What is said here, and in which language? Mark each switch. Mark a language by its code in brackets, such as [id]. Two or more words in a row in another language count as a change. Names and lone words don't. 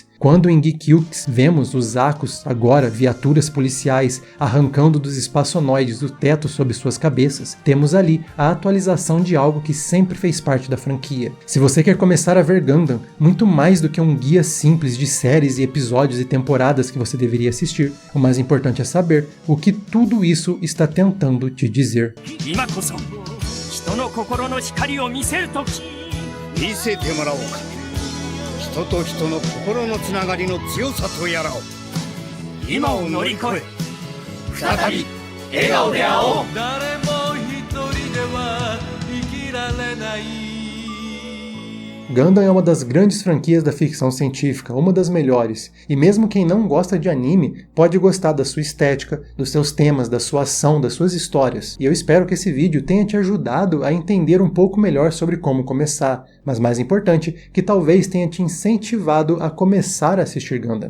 [pt] Quando em Geekilks vemos os Akkus, agora viaturas policiais, arrancando dos espaçonoides do teto sob suas cabeças, temos ali a atualização de algo que sempre fez parte da franquia. Se você quer começar a ver Gundam, muito mais do que um guia simples de séries e episódios e temporadas que você deveria assistir, o mais importante é saber o que tudo isso está tentando te dizer. [ja] 人と人の心のつながりの強さとやらを今を乗り越え再び笑顔で会おう。誰も一人では生きられない。 [pt] Gundam é uma das grandes franquias da ficção científica, uma das melhores, e mesmo quem não gosta de anime pode gostar da sua estética, dos seus temas, da sua ação, das suas histórias. E eu espero que esse vídeo tenha te ajudado a entender um pouco melhor sobre como começar, mas mais importante, que talvez tenha te incentivado a começar a assistir Gundam.